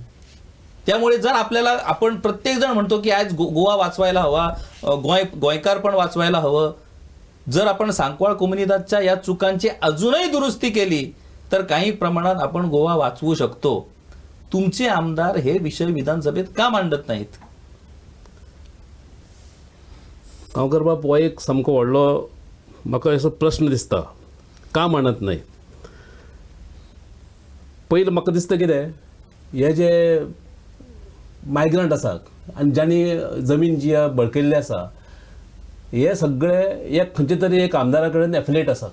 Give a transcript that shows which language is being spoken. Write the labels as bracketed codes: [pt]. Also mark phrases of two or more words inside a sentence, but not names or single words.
[mr] त्यामुळे जर आपण प्रत्येक जण म्हणतो की आज गोवा वाचवायला हवा, गोयकार पण वाचवायला हवं. जर आपण सांकवाळ कोमुनिदादच्या या चुकांची अजूनही दुरुस्ती केली तर काही प्रमाणात आपण गोवा वाचवू शकतो. तुमचे आमदार हे विषय विधानसभेत का मांडत नाहीत? [kok] गांवकर बाब, हो एक सामको व्हडलो म्हाका असो प्रश्न दिसता, का म्हणत नाही. पयलीं म्हाका दिसता कितें, हे जे मायग्रंट आसा आनी ज्यांनी जमीन जी बळकिल्ली आसा, हे सगळे एक खंयचे तरी एक आमदारा कडेन एफिलेट आसात.